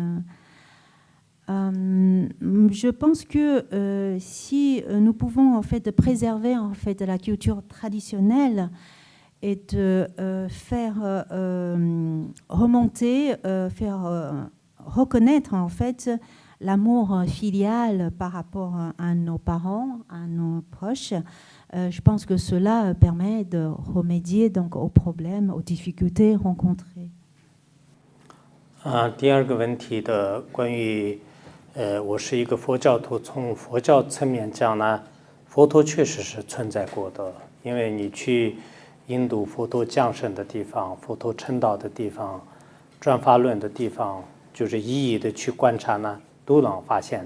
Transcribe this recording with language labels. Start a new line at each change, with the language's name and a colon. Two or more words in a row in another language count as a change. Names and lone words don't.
French: Je pense que si nous pouvons en fait, préserver en fait, la culture traditionnelle et de faire remonter, faire reconnaître en fait l'amour filial par rapport à nos parents, à nos proches, je pense que cela permet de remédier donc aux problèmes, aux difficultés rencontrées.
Chinese: 第二个问题的关于，我是一个佛教徒，从佛教层面讲呢，佛陀确实是存在过的，因为你去印度佛陀降生的地方，佛陀成道的地方，转法轮的地方，就是一一的去观察呢，都能发现。